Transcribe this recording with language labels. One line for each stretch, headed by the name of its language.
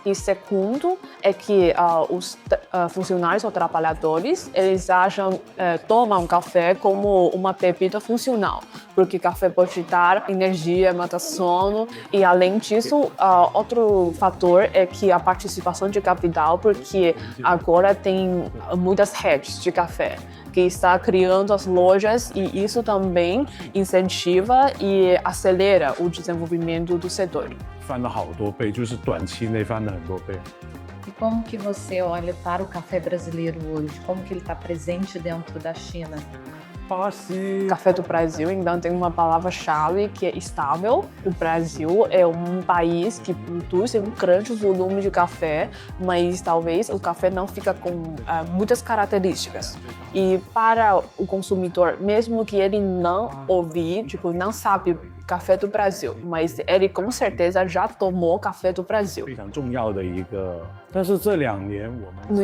Portuguese: E segundo é que os funcionários ou trabalhadores, eles acham, tomam café como uma bebida funcional, porque café pode dar energia, mata sono e além disso, outro fator é que a participação de capital, porque agora tem muitas redes de café que está criando as lojas e isso também incentiva e acelera o desenvolvimento do setor.
Chinese: 翻了好多倍，就是短期内翻了很多倍。
Portuguese: E como que você olha para o café brasileiro hoje? Como que ele está presente dentro da China? Café do Brasil, então, tem uma palavra-chave que é estável. O Brasil é um país que produz um grande volume de café, mas talvez o café não fica com muitas características. E para o consumidor, mesmo que ele não ouvir, não sabe café do Brasil, mas ele com certeza já tomou café do Brasil.
Chinese: 非常重要的一个，但是这2年我们